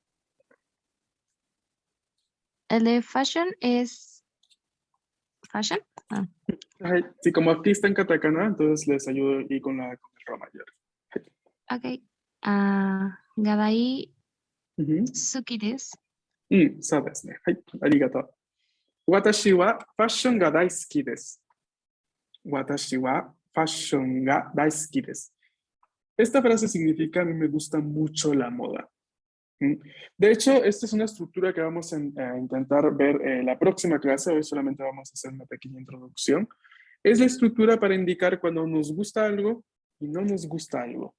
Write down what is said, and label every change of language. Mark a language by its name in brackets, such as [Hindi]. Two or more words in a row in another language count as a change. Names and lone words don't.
[Spanish] El de fashion es fashion. Hai. Sí, como aquí está en katakana, entonces les ayudo y con el Roma mayor. Ok. Gadai Ujú. [Japanese] 好きです. そうですね。はい、ありがとう。私はファッションが大好きです。私はファッションが大好きです。 [Spanish] Esta frase significa a mí me gusta mucho la moda. De hecho, esta es una estructura que vamos a intentar ver la próxima clase. Hoy solamente vamos a hacer una pequeña introducción. Es la estructura para indicar cuando nos gusta algo y no nos gusta algo.